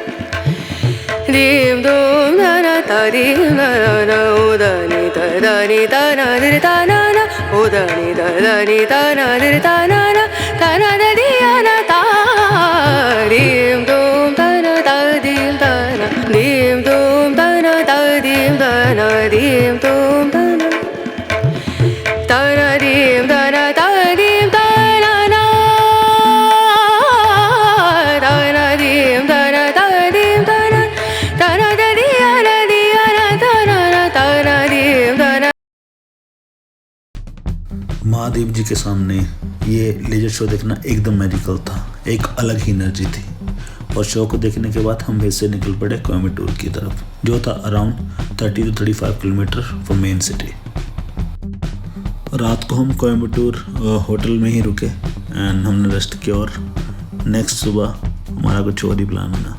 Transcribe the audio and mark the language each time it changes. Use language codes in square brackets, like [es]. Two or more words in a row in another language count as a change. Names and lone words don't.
[hi] dim dum da na da dim da na o da ni da na di da na na o da ni da na di da na na da di ya na da dim dum da na da dim da na dim dum da na da dim da na dim dum da na da dim da na da dim da na na da dim da na da dim da na da di ya na da na dim da na। महादेव जी के सामने ये लेजर शो देखना एकदम मैजिकल था, एक अलग ही एनर्जी थी। और शो को देखने के बाद हम फिर से निकल पड़े कोयम्बटूर की तरफ, जो था [en] around 30 to 35 kilometre from main city. [hi] रात को हम कोयम्बटूर होटल में ही रुके एंड हमने रेस्ट किया और नेक्स्ट सुबह हमारा कुछ और ही प्लान बना।